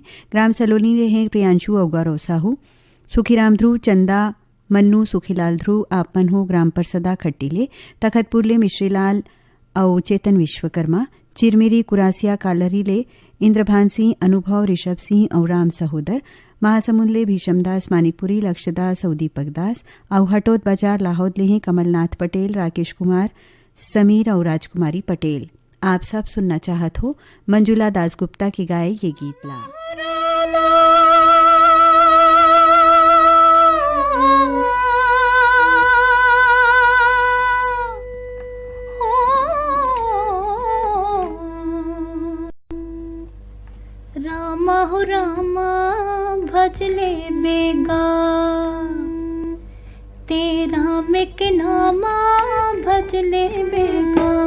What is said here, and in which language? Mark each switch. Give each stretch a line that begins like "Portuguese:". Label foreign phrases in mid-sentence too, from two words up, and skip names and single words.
Chhattisgarhi: ग्राम सलोनी ले हैं प्रियांशु और गौरव साहू, सुखीराम ध्रुव, चंदा मन्नू, सुखीलाल ध्रुव, आपमन हो ग्राम परसदा खट्टीले, तखतपुर ले मिश्रीलाल और चेतन विश्वकर्मा, चिरमिरी कुरासिया कालरी ले इंद्रभान सिंह, अनुभव, ऋषभ सिंह और राम सहोदर, महासमुंद ले भीषमदास मानिकपुरी, लक्ष्यदास और दीपक दास, और हटोद बाजार लाहौद ले हैं कमलनाथ पटेल, राकेश कुमार, समीर और राजकुमारी पटेल। आप सब सुनना चाहत हो मंजुला दासगुप्ता की गाए ये गीत ला। रामा हो रामा भजले बेगा, तेरा में के नामा भजले बेगा।